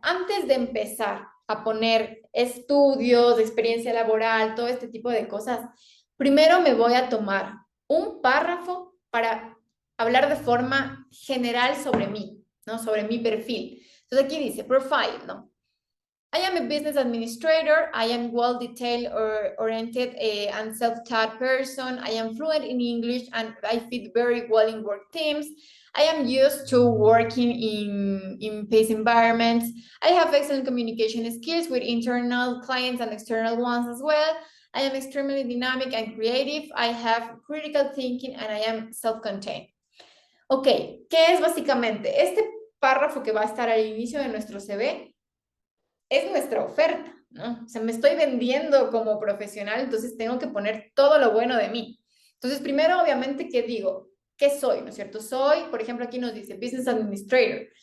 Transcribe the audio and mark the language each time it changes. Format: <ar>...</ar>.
<es>Antes de empezar a poner estudios, experiencia laboral, todo este tipo de cosas, primero me voy a tomar un párrafo para hablar de forma general sobre mí, ¿no? Sobre mi perfil. Entonces aquí dice profile, ¿no?</es> <en>I am a business administrator. I am well detailed or oriented and self-taught person. I am fluent in English and I fit very well in work teams. I am used to working in pace environments. I have excellent communication skills with internal clients and external ones as well. I am extremely dynamic and creative. I have critical thinking and I am self-contained.</en> <es>Ok, ¿qué es básicamente? Este párrafo que va a estar al inicio de nuestro CV es nuestra oferta, ¿no? O sea, me estoy vendiendo como profesional, entonces tengo que poner todo lo bueno de mí. Entonces, primero, obviamente, ¿qué digo? ¿Qué soy? ¿No es cierto? Soy, por ejemplo, aquí nos dice Business Administrator.</es>